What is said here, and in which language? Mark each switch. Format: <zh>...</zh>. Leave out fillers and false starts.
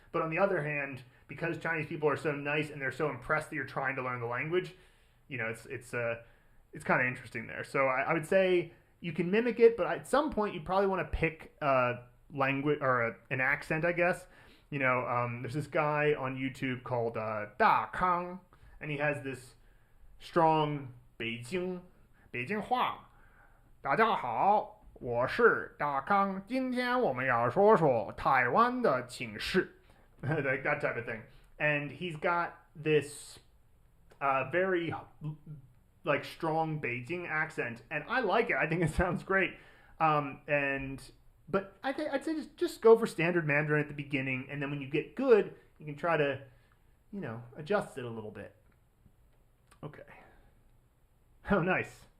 <en>But on the other hand, because Chinese people are so nice and they're so impressed that you're trying to learn the language, you know, it's kind of interesting there. So I would say you can mimic it, but at some point you probably want to pick a language or an accent, I guess. You know, there's this guy on YouTube called Da Kang, and he has this strong</en> <zh>北京话。大家好，我是大康，今天我们要说说台湾的情势。</zh> <en>Like that type of thing. And he's got this very like strong Beijing accent, and I like it. I think it sounds great. But I'd say just go for standard Mandarin at the beginning, and then when you get good, you can try to, adjust it a little bit. Okay. Oh, nice.</en>